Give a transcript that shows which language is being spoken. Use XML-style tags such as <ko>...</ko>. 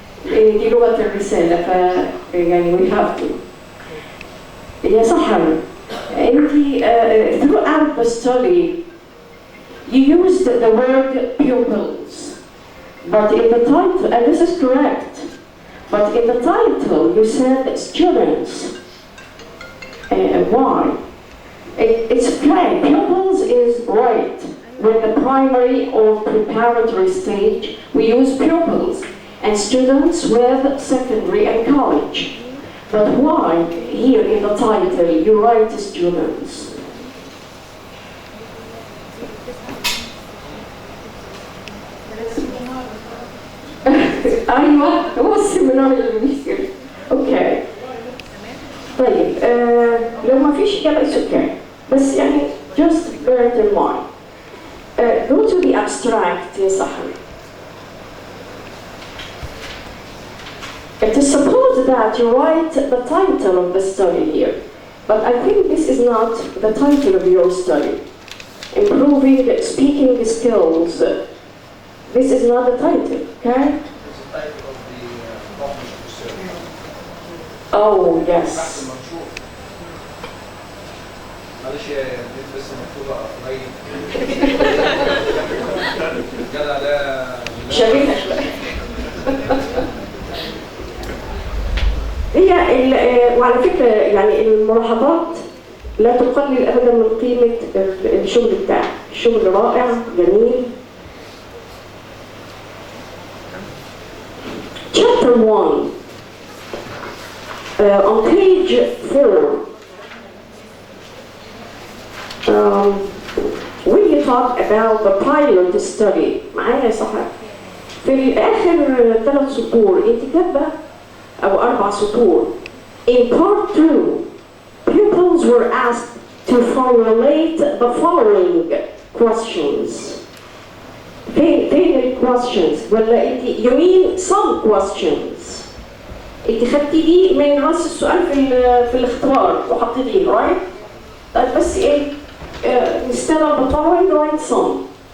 <ar>دي لغة الرسالة يعني</ar> <en>we have to.</en> <ar>يا سحر، أنت</ar> <en>throughout the study you used the word pupils, but in the title, and this is correct, but in the title you said students. Why? It's okay, pupils is right. With the primary or preparatory stage, we use pupils, and students with secondary and college. But why, here in the title, you write students?</en> <ar>أيوة، هو السيمينار اللي بيصير. أوكي. طيب لو ما فيش إجابة</ar> <en>it's okay.</en> <ar>بس يعني</ar> <en>just bear it in mind. Go to the abstract يا سحر. It is supposed that you write the title of the study here, but I think this is not the title of your study. Improving speaking skills. This is not the title, okay? This is the title of the published research. Oh, yes.</en> <ar>معلش يا ريت بس مكتوبه قريب. الجدع ده شبيهه شويه. هي وعلى فكره يعني الملاحظات لا تقلل ابدا من قيمه الشغل بتاعك، الشغل رائع جميل.</ar> <en>Chapter 1 on page 4 when you talk about the pilot study</en> <ar>معايا صح؟ في آخر 3 سطور انت كاتبة أو 4 سطور.</ar> <en>In part 2 pupils were asked to formulate the following questions.</en> <ar>فين</ar> <en>questions</en> <ar>ولا انت</ar> <en>you mean some questions.</en> <ar>انت خدتي دي من راس السؤال في الاختبار وحطيتيه</ar> <en>right؟</en> <ar>طيب بس ايه</ar> <en>instead of the following write some.</en>